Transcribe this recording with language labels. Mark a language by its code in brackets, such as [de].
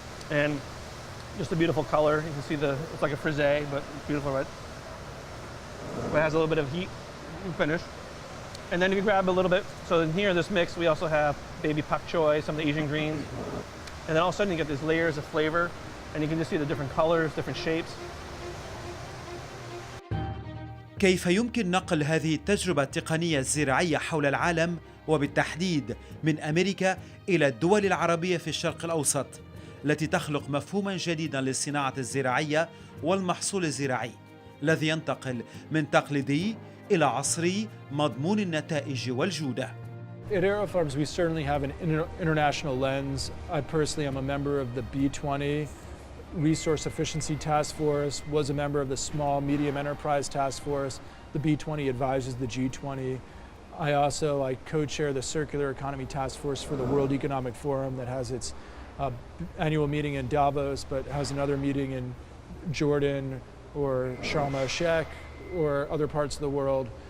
[en] And just a beautiful color. You can see it's like a frisee, but it's beautiful, right? But it has a little bit of heat and finish. And then if you grab a little bit, so in here, this mix, we also have baby pak choy, some of the Asian greens. And then all of a sudden you get these layers of flavor, and you can just see the different colors, different shapes. [ar] كيف يمكن نقل هذه التجربة التقنية الزراعية حول العالم وبالتحديد من أمريكا إلى الدول العربية في الشرق الأوسط التي تخلق مفهوما جديدا للصناعة الزراعية والمحصول الزراعي الذي ينتقل من تقليدي إلى عصري مضمون النتائج والجودة. [en] At AeroFarms, we certainly have an international lens. I personally am a member of the B20 Resource Efficiency Task Force, was a member of the Small Medium Enterprise Task Force. The B20 advises the G20. I co-chair the Circular Economy Task Force for the World Economic Forum that has its annual meeting in Davos, but has another meeting in Jordan or Sharm el-Sheikh or other parts of the world.